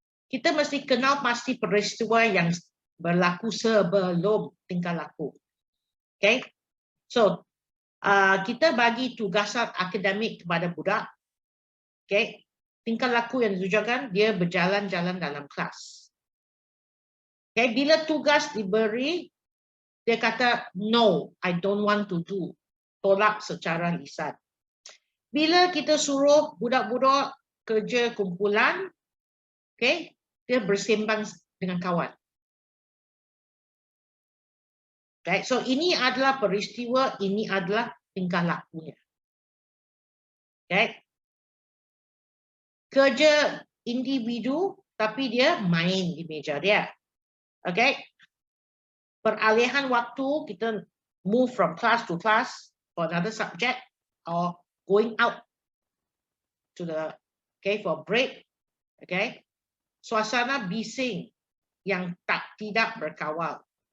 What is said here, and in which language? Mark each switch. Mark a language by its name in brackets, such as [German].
[Malay] Kita mesti kenal pasti peristiwa yang berlaku sebelum tingkah laku. Okay. So, kita bagi tugasan akademik kepada budak. Okay. Tingkah laku yang ditujukan, dia berjalan-jalan dalam kelas. Okay. Bila tugas diberi, dia kata, [English] no, I don't want to do. [Malay] Tolak secara lisan. Bila kita suruh budak-budak kerja kumpulan, okay, dia bersembang dengan kawan. Okay, so ini adalah peristiwa, ini adalah tingkah lakunya. Okay. Kerja individu, tapi dia main di meja dia. Okay. Peralihan waktu, kita [English] move from class to class for another subject, or going out to the, for break. Okay. [Malay] Suasana bising yang tidak berkawal.